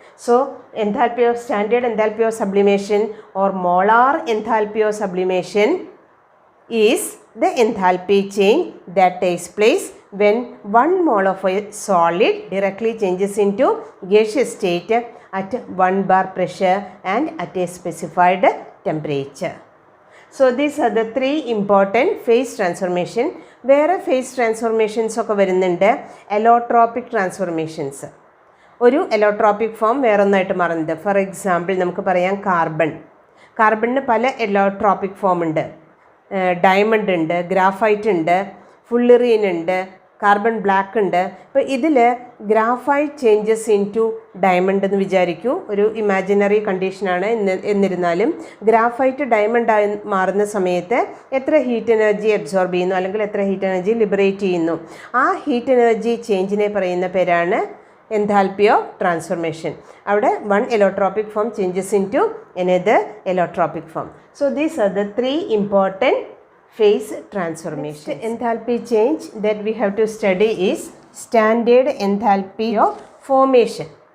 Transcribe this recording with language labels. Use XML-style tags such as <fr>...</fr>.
<en>So standard enthalpy of sublimation or molar enthalpy of sublimation is the enthalpy change that takes place when 1 mole of a solid directly changes into gaseous state at 1 bar pressure and at a specified temperature. So these are the 3 important phase transformation.</en> <ml>വേറെ phase transformations ഒക്കെ വരുന്നുണ്ട്.</ml> <en>Allotropic transformations.</en> <ml>ഒരു allotropic form വേറൊന്നായിട്ട് മാറുന്നുണ്ട്. For example നമുക്ക് പറയാം കാർബണിന് പല allotropic form ഉണ്ട്. Diamond ഉണ്ട്, ഗ്രാഫൈറ്റ് ഉണ്ട്, ഫുള്ളിറീൻ ഉണ്ട്, കാർബൺ ബ്ലാക്ക് ഉണ്ട്. അപ്പോൾ ഇതിൽ graphite changes in to diamond എന്ന് വിചാരിക്കൂ. ഒരു ഇമാജിനറി കണ്ടീഷനാണ്. എന്നിരുന്നാലും ഗ്രാഫൈറ്റ് ഡയമണ്ട് ആയി മാറുന്ന സമയത്ത് എത്ര ഹീറ്റ് എനർജി അബ്സോർബ് ചെയ്യുന്നു അല്ലെങ്കിൽ എത്ര ഹീറ്റ് എനർജി ലിബറേറ്റ് ചെയ്യുന്നു, ആ ഹീറ്റ് എനർജി ചേഞ്ചിനെ പറയുന്ന പേരാണ് enthalpy of transformation. അവിടെ</ml> <en>one allotropic form changes into another allotropic form. So these are the 3 important phase transformations. Next enthalpy change that we have to study is standard enthalpy of formation.</en>